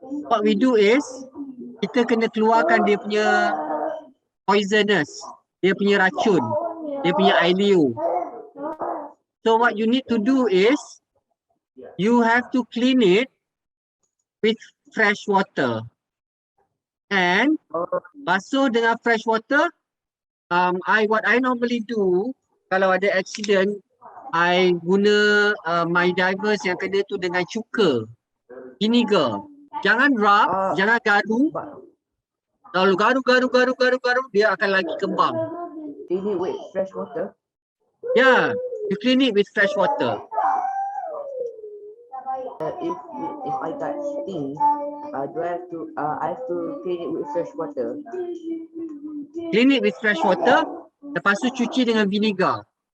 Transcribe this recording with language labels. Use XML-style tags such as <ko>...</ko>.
<en>What we do is</en> <ms>kita kena keluarkan dia punya poisonous, dia punya racun, dia punya ileo.</ms> <en>So what you need to do is you have to clean it with fresh water. And</en> <ms>basuh dengan</ms> <en>fresh water. What I normally do</en> <ms>kalau ada</ms> <en>accident, I guna my divers</en> <ms>yang kena tu dengan cuka,</ms> <en>vinegar.</en> <ms>Jangan rub, jangan garu. Kalau garu, dia akan lagi kembang.</ms> <en>Clean it with fresh water. Yeah, you clean it with fresh water. If I got sting, do I have to clean it with fresh water? Clean it with fresh water.</en> <ms>Lepas tu cuci dengan vinegar.</ms>